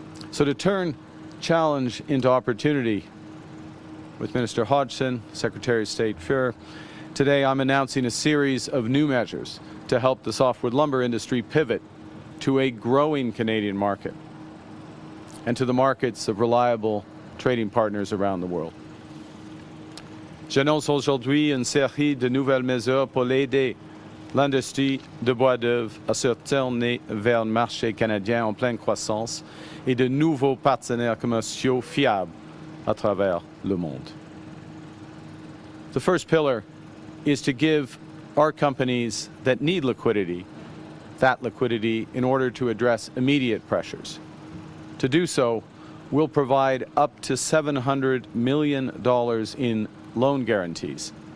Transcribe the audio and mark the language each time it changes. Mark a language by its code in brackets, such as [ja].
[en] So to turn challenge into opportunity, with Minister Hodgson, Secretary of State Fuhr, today I'm announcing a series of new measures to help the softwood lumber industry pivot to a growing Canadian market and to the markets of reliable trading partners around the world. [fr] J'annonce aujourd'hui une série de nouvelles mesures pour aider l'industrie de bois d'œuvre à se tourner vers le marché canadien en pleine croissance et de nouveaux partenaires commerciaux fiables à travers le monde. [en] The first pillar is to give our companies that need liquidity that liquidity in order to address immediate pressures. To do so, we'll provide up to $700 million in loan guarantees.